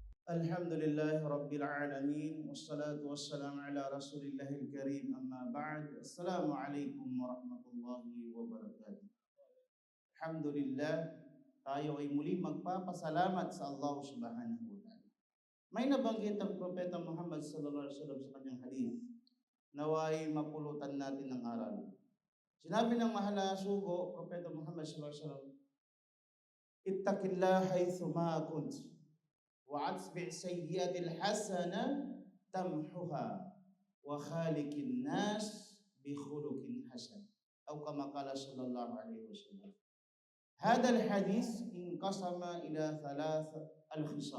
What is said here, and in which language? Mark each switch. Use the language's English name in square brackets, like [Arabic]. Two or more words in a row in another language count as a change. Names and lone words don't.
[Arabic] الحمد لله رب العالمين والصلاة والسلام على رسول الله الكريم أما بعد. السلام عليكم ورحمة الله وبركاته. Alhamdulillah, [Filipino] tayo ay muli magpapasalamat sa Allah [Arabic] سبحانه وتعالى. [Filipino] May nabanggit ang Propeta Muhammad [Arabic] صلى الله عليه وسلم [Filipino] sa kanyang hadith, naway mapulutan natin ng aral. Sinabi ng mahal na sugo, Propeta Muhammad [Arabic] صلى الله عليه وسلم اتق الله حيثما كنت وَأَتْبِعْ سَيِّئَةَ الْحَسَنَةَ تَمْحُهَا وَخَالِقِ النَّاسِ بِخُلُقٍ حَسَنٍ أو كما قال صلى الله عليه وسلم. هذا الحديث انقسم إلى ثلاث الخصال.